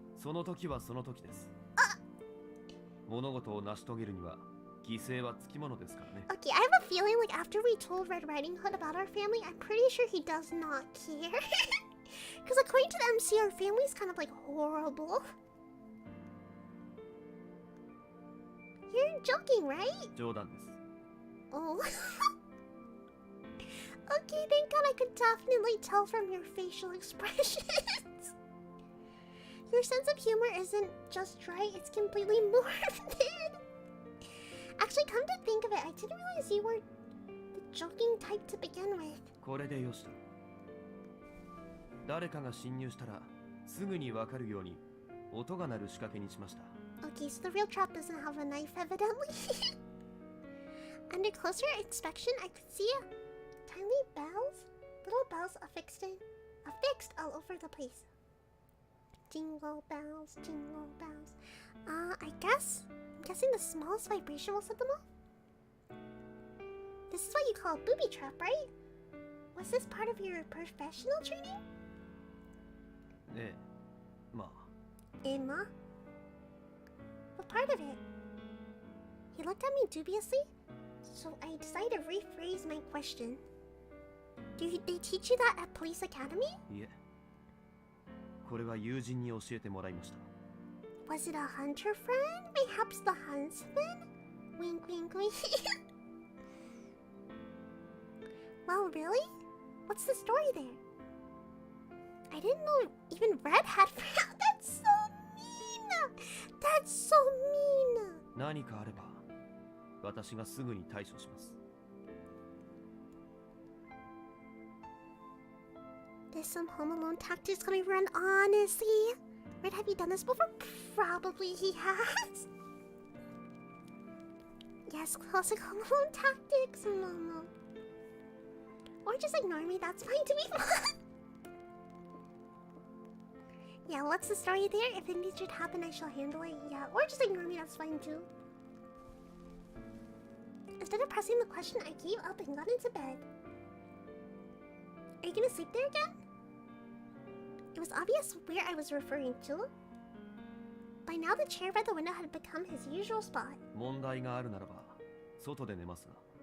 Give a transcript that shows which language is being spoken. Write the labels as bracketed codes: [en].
[ja] その時はその時です。物事を成し遂げるには犠牲はつきものですからね。 [en] Okay, I have a feeling like after we told Red Riding Hood about our family, I'm pretty sure he does not care. Because according to the MC, our family's kind of like horrible. You're joking, right? [ja] 冗談です。 [en] Oh. Okay, thank God I could definitely tell from your facial expressions. Your sense of humor isn't just right, it's completely morbid. Actually, come to think of it, I didn't realize you were the joking type to begin with. [ja] これでよしと。誰かが侵入したらすぐにわかるように音が鳴る仕掛けにしました。 [en] Okay, so the real trap doesn't have a knife, evidently. Under closer inspection, I could see tiny bells, little bells affixed all over the place. Jingle bells, jingle bells. I'm guessing the smallest vibration will set them off. This is what you call a booby trap, right? Was this part of your professional training? [ja] ええ、まあ。 [en] Emma? What part of it? He looked at me dubiously, so I decided to rephrase my question. Do they teach you that at police academy? [ja] いえ。これは友人に教えてもらいました。 [en] Was it a hunter friend? Perhaps the huntsman? Wink, wink, wink. Well, really? What's the story there? I didn't know even Red had friends. That's so mean! That's so mean! [ja] 何かあれば私がすぐに対処します。 [en] There's some Home Alone tactics coming around, honestly. Red, have you done this before? Probably he has. Yes, classic Home Alone tactics. No. Or just ignore me, that's fine to me. Yeah, what's the story there? If anything should happen, I shall handle it. Yeah, or just ignore me, that's fine too. Instead of pressing the question, I gave up and got into bed. Are you gonna sleep there again? It was obvious where I was referring to. By now, the chair by the window had become his usual spot. [ja] 問題があるならば外で寝ますが。